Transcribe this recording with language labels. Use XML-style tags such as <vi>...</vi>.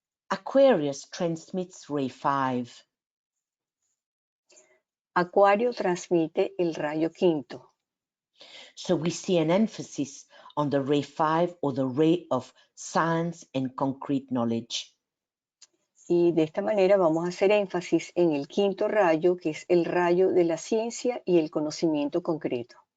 <en>Aquarius transmits ray 5.</en> <es>Acuario transmite el rayo quinto.</es> <en>So we see an emphasis on the ray 5, or the ray of science and concrete knowledge.</en> <es>Y de esta manera vamos a hacer énfasis en el quinto rayo, que es el rayo de la ciencia y el conocimiento concreto.</es>